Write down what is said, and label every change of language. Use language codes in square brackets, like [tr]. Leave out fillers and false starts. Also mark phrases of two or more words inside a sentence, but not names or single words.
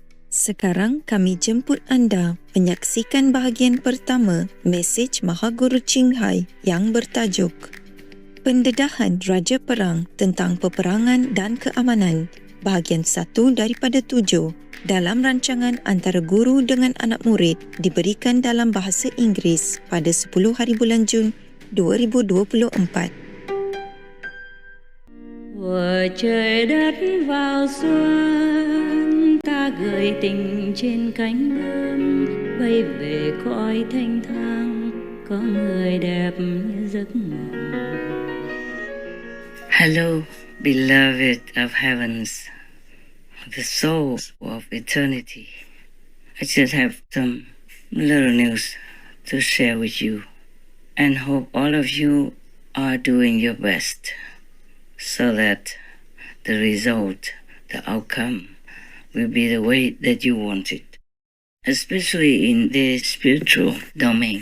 [ms] Sekarang kami jemput anda menyaksikan bahagian pertama mesej Mahaguru Ching Hai yang bertajuk Pendedahan Raja Perang tentang Peperangan dan Keamanan, bahagian 1 daripada 7 dalam rancangan antara guru dengan anak murid diberikan dalam bahasa Inggeris pada 10 hari bulan Jun 2024. [vi] Của trời đất vào xuân, ta gửi tình trên cánh bướm, bay về cõi thanh thang, có người đẹp như giấc mộng. [en] Hello, beloved of heavens, the soul of eternity. I just have some little news to share with you and hope all of you are doing your best so that the result, the outcome, will be the way that you want it, especially in the spiritual domain.